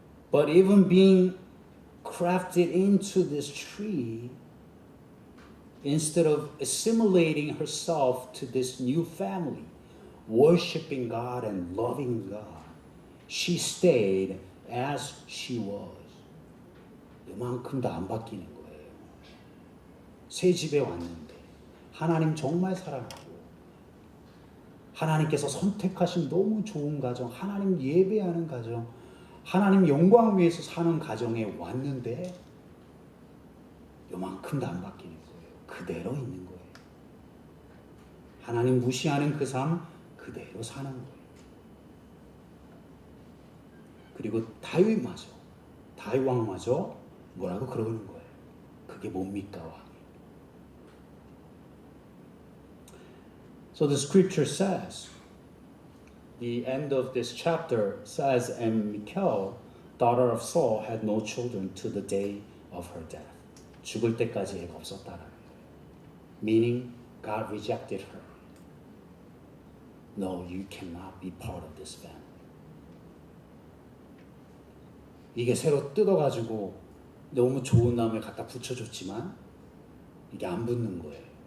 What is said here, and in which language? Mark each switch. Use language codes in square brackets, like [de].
[en] But even being crafted into this tree, instead of assimilating herself to this new family, worshiping God and loving God, she stayed as she was. [ko] 요만큼도 안 바뀌는 거예요. 새 집에 왔는데 하나님 정말 사랑하고 하나님께서 선택하신 너무 좋은 가정, 하나님 예배하는 가정, 하나님 영광 위해서 사는 가정에 왔는데 요만큼도 안 바뀌는 거예요. 그대로 있는 거예요. 하나님 무시하는 그 삶 그대로 사는 거예요. 그리고 다윗 왕마저 뭐라고 그러는 거예요. 그게 뭡니까 왕이? [en] So the scripture says, the end of this chapter says, and Michal, daughter of Saul, had no children to the day of her death. [ko] 죽을 때까지 애가 없었다라는 거예요. [en] Meaning, God rejected her. No, you cannot be part of this family. [ko] 이게 새로 뜯어가지고 너무 좋은 나무에 갖다 붙여줬지만 이게 안 붙는 거예요.